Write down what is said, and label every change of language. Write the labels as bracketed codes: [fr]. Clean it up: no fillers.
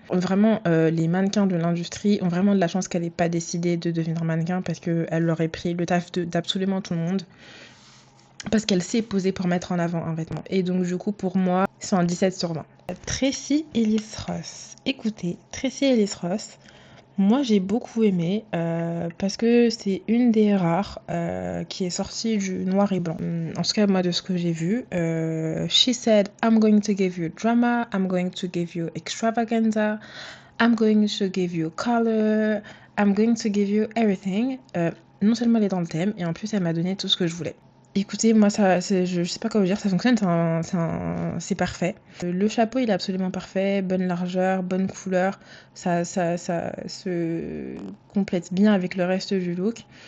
[fr] Vraiment, les mannequins de l'industrie ont vraiment de la chance qu'elle n'ait pas décidé de devenir mannequin, parce qu'elle aurait pris le taf d'absolument tout le monde, parce qu'elle s'est posée pour mettre en avant un vêtement. Et donc du coup, pour moi, c'est un 17 sur 20. Tracy Ellis Ross. Écoutez, Tracy Ellis Ross, moi j'ai beaucoup aimé parce que c'est une des rares qui est sortie du noir et blanc. En tout cas, moi de ce que j'ai vu, [en] she said, I'm going to give you drama, I'm going to give you extravaganza, I'm going to give you color, I'm going to give you everything. [fr] Non seulement elle est dans le thème, et en plus elle m'a donné tout ce que je voulais. Écoutez, moi, je sais pas quoi vous dire, ça fonctionne, c'est parfait. Le chapeau, il est absolument parfait, bonne largeur, bonne couleur, ça se complète bien avec le reste du look.